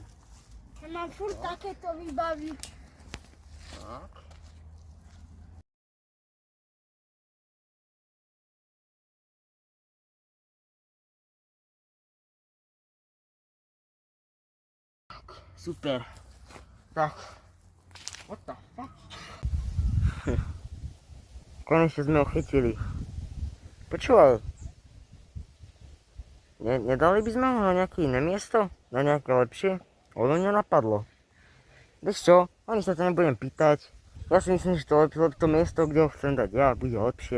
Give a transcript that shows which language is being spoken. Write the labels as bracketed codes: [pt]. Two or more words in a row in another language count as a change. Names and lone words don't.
[sk] Ja mám furt takéto výbavy. Tak. Super. Tak. [en] What the fuck? [sk] Konečne sme ho chytili. Počúvaj. Nedali by sme ho na nejaké iné miesto? Na nejaké lepšie? Ono nenapadlo. Vieš čo? Ani sa to nebudem pýtať. Ja si myslím, že to miesto, kde ho chcem dať ja, bude lepšie.